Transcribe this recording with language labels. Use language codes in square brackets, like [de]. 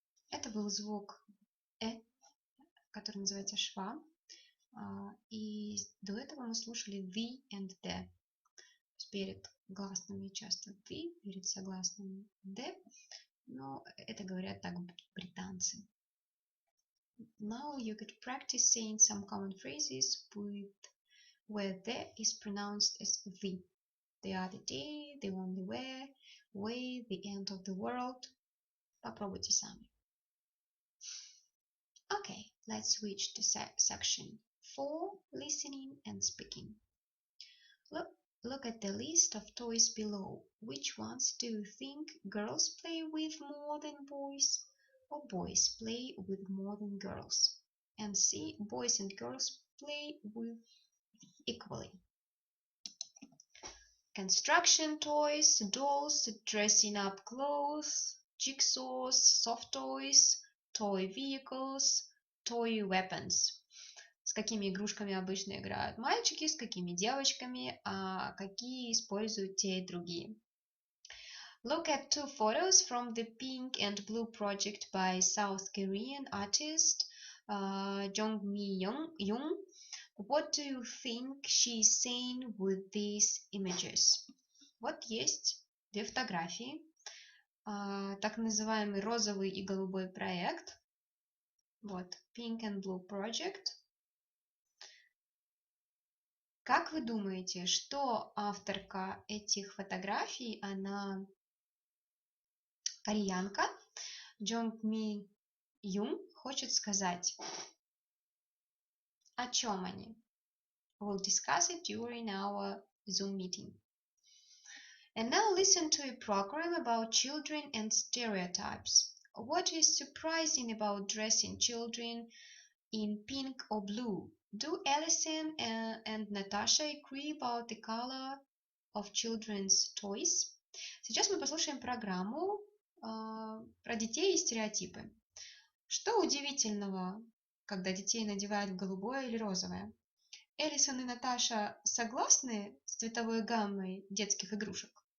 [ru] Это был звук который называется шва. И до этого мы слушали the and the. Перед гласными часто the, перед согласными the. Но это говорят так британцы. [en] Now you could practice saying some common phrases where the is pronounced as the. The other day, the only way, the end of the world. [ru] Попробуйте сами. [en] Okay, let's switch to section 4, listening and speaking. Look at the list of toys below. Which ones do you think girls play with more than boys, or boys play with more than girls? And see, boys and girls play with equally. Construction toys, dolls, dressing up clothes, jigsaws, soft toys, toy vehicles, toy weapons. [ru] С какими игрушками обычно играют мальчики, с какими девочками, а какие используют те и другие. [en] Look at two photos from the Pink and Blue project by South Korean artist Jong-mi-young. What do you think she's saying with these images? [ru] Вот есть две фотографии. Так называемый розовый и голубой проект. Вот, Pink and Blue project. Как вы думаете, что авторка этих фотографий, она кореянка, Jong-mi-young, хочет сказать? О чем они? [en] We'll discuss it during our Zoom meeting. And now listen to a program about children and stereotypes. What is surprising about dressing children in pink or blue? Do Alison and Natasha agree about the color of children's toys? [ru] Сейчас мы послушаем программу про детей и стереотипы. Что удивительного, когда детей надевают в голубое или розовое? Элисон и Наташа согласны с цветовой гаммой детских игрушек?